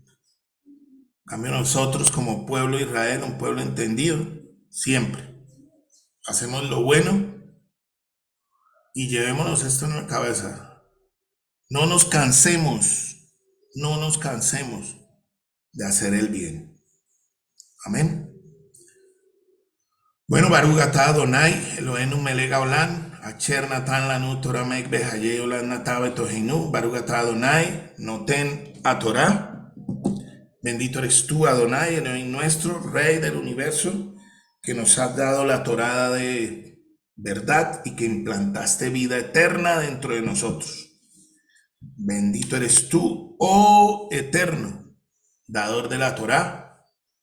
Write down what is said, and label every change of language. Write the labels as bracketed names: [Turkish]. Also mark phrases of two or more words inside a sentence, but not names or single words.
[Spanish] En cambio nosotros como pueblo de Israel, un pueblo entendido, siempre hacemos lo bueno y llevémonos esto en la cabeza. No nos cansemos, no nos cansemos de hacer el bien. Amén. Bueno, [Hebrew] ברוך אתה אדוני, אלוהינו מלך העולם, אשר נתן לנו תורה אמת וחיי עולם נטע בתוכנו, ברוך אתה אדוני, נותן התורה. [Spanish] Bendito eres tú, Adonai, Elohim nuestro, Rey del universo, que nos has dado la Torah de verdad y que implantaste vida eterna dentro de nosotros. Bendito eres tú, oh Eterno, dador de la Torah.